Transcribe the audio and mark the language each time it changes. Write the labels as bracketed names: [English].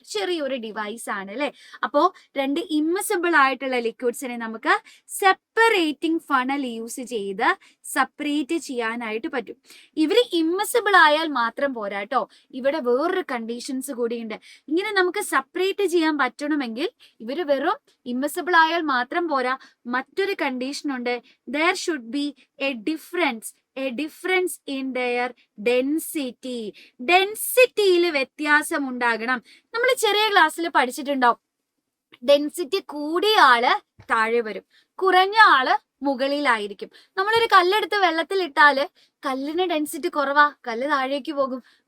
[Malayalam] ചെറിയൊരു ഡിവൈസ് ആണ് അല്ലെ. അപ്പോ രണ്ട് ഇമ്മിസിബിൾ ആയിട്ടുള്ള ലിക്വിഡ്സിനെ നമുക്ക് സെപ്പറേറ്റിംഗ് ഫണൽ യൂസ് ചെയ്ത് സെപ്പറേറ്റ് ചെയ്യാനായിട്ട് പറ്റും. ഇവര് ഇമ്മിസിബിൾ ആയാൽ മാത്രം പോരാ കേട്ടോ, ഇവിടെ വേറൊരു കണ്ടീഷൻസ് കൂടിയുണ്ട്. ഇങ്ങനെ നമുക്ക് സെപ്പറേറ്റ് ചെയ്യാൻ പറ്റണമെങ്കിൽ ഇവര് വെറും ഇമ്മിസിബിൾ ആയാൽ മാത്രം പോരാ, മറ്റൊരു കണ്ടീഷൻ ഉണ്ട്. [English] there should be a difference in their density. [Malayalam] ഡെൻസിറ്റിയിൽ വ്യത്യാസം ഉണ്ടാകണം. നമ്മൾ ചെറിയ ക്ലാസ്സിൽ പഠിച്ചിട്ടുണ്ടാവും, ഡെൻസിറ്റി കൂടിയ ആള് താഴെ വരും, കുറഞ്ഞ ആള് മുകളിലായിരിക്കും. നമ്മളൊരു കല്ലെടുത്ത് വെള്ളത്തിൽ ഇട്ടാല് കല്ലിന് ഡെൻസിറ്റി കുറവാ, കല്ല് താഴേക്ക് പോകും.